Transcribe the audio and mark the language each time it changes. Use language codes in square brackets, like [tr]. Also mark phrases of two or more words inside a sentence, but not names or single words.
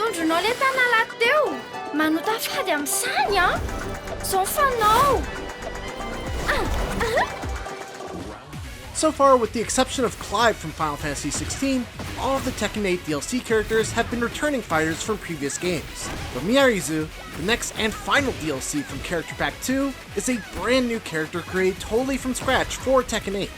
[mg] Hainao le tanalahy teo? Manotafady amin'izany a? Zao fanao! [en] So far, with the exception of Clive from Final Fantasy XVI, all of the Tekken 8 DLC characters have been returning fighters from previous games. But Miarizu, the next and final DLC from Character Pack 2, is a brand new character created totally from scratch for Tekken 8.